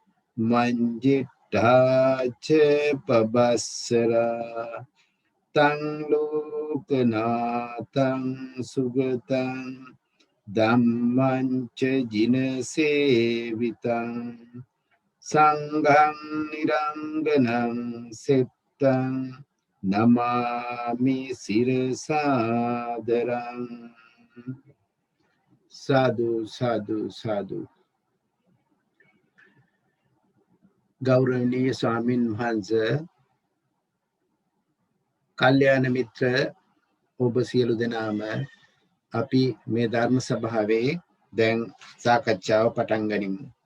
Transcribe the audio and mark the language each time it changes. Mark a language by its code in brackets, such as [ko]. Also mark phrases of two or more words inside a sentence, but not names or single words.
[pi] මංජිට්ඨාච පබස්සරා තං ලෝකනාතං සුගතං ධම්මං ච ජිනසේවිතං සංඝං නිරංගනං සෙත්තං නමාමි සිරසාදරං. [si] සාදු සාදු සාදු. ගෞරවනීය ස්වාමින් වහන්සේ, කල්යාණ මිත්‍ර ඔබ සියලු දෙනාම අපි මේ ධර්ම සභාවේ දැන් සාකච්ඡාව පටන් ගනිමු.